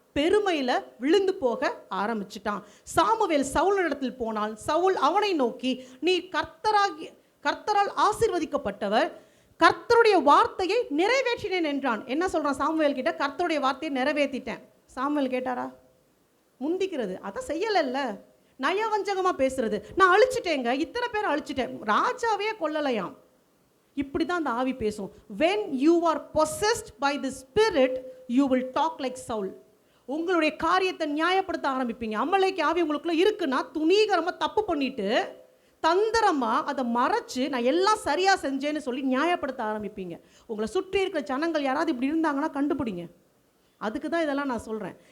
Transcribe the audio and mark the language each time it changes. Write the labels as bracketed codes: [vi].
[ta] பெருமையில் விழுந்து போக ஆரம்பிச்சிட்டான். சாமுவேல் சவுலிடத்தில் போனால் சவுல் அவனை நோக்கி, நீ கர்த்தரால் ஆசீர்வதிக்கப்பட்டவர், கர்த்தருடைய வார்த்தையை நிறைவேற்றினேன் என்றான். என்ன சொல்கிறான் சாமுவேல் கிட்ட, கர்த்தருடைய வார்த்தையை நிறைவேற்றிட்டேன். சாமுவேல் கேட்டாரா? முந்திக்கிறது, அதை செய்யலைல்ல. நயவஞ்சகமாக பேசுறது, நான் அழிச்சிட்டேங்க, இத்தனை பேர் அழிச்சிட்டேன், ராஜாவே கொல்லலையாம். இப்படி தான் அந்த ஆவி பேசும். [en] when you are possessed by the spirit you will talk like Saul. [ta] உங்களுடைய காரியத்தை நியாயப்படுத்த ஆரம்பிப்பீங்க. அமலேக்கு ஆவி உங்களுக்குள்ள இருக்குன்னா துணிகரமாக தப்பு பண்ணிட்டு தந்திரமாக அதை மறைச்சு நான் எல்லாம் சரியாக செஞ்சேன்னு சொல்லி நியாயப்படுத்த ஆரம்பிப்பீங்க. உங்களை சுற்றி இருக்கிற ஜனங்கள் யாராவது இப்படி இருந்தாங்கன்னா கண்டுபிடிங்க. அதுக்கு தான் இதெல்லாம் நான் சொல்கிறேன்.